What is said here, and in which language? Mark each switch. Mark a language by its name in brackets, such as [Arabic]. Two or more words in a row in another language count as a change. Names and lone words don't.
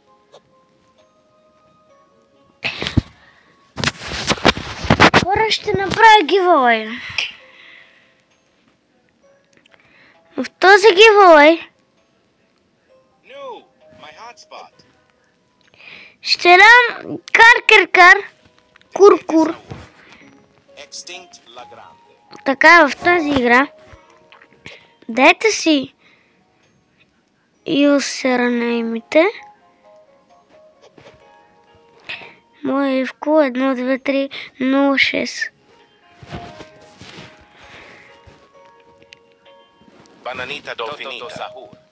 [Bulgarian] Хора, ще направя гивъуей. В този гивъуей ще дам кар, кур, Extinct la grande. Така, в тази игра дайте си юсернеймите. Моя Ивко 12306. Bananita Dolfinita. Sahur.